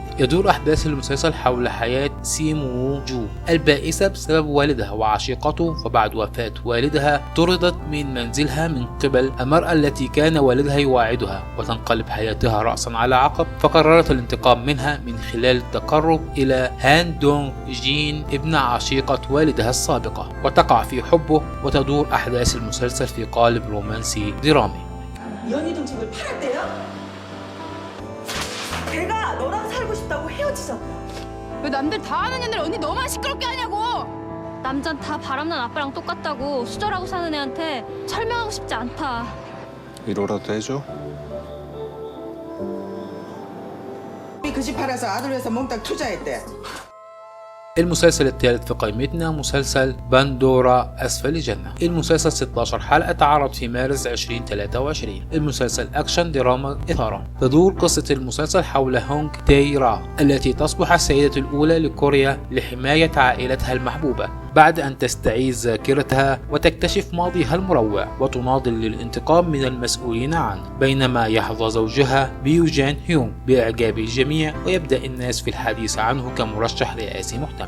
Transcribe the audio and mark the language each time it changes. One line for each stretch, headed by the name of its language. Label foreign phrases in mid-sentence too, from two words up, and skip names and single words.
Arabic: يدور أحداث المسلسل حول حياة سيم وو جو البائسة بسبب والدها وعشيقته، فبعد وفاة والدها طردت من منزلها من قبل المرأة التي كان والدها يواعدها، وتنقلب حياتها رأسا على عقب، فقررت الانتقام منها من خلال التقرب إلى هان دونغ جين ابن عشيقة والدها السابقة، وتقع في حبه. وتدور أحداث المسلسل في قالب رومانسي درامي.
Korean: 연희동 집을 팔았대요? 걔가 너랑 살고 싶다고 헤어지자고. 왜 남들 다 하는 애들 언니 너만 시끄럽게 하냐고. 남잔 다 바람난 아빠랑 똑같다고 수절하고 사는 애한테 설명하고 싶지 않다. 위로라도 해줘? 그 집 팔아서 아들 위해서 몽땅 투자했대.
Arabic: المسلسل الثالث في قائمتنا مسلسل باندورا أسفل الجنة. المسلسل 16 حلقة تعرض في مارس 2023. المسلسل أكشن دراما إثارة. تدور قصة المسلسل حول هونغ تاي را التي تصبح السيدة الأولى لكوريا لحماية عائلتها المحبوبة بعد أن تستعيد ذاكرتها وتكتشف ماضيها المروع، وتناضل للانتقام من المسؤولين عنه، بينما يحظى زوجها بيو جان هيونغ بإعجاب الجميع ويبدأ الناس في الحديث عنه كمرشح رئاسي محتمل.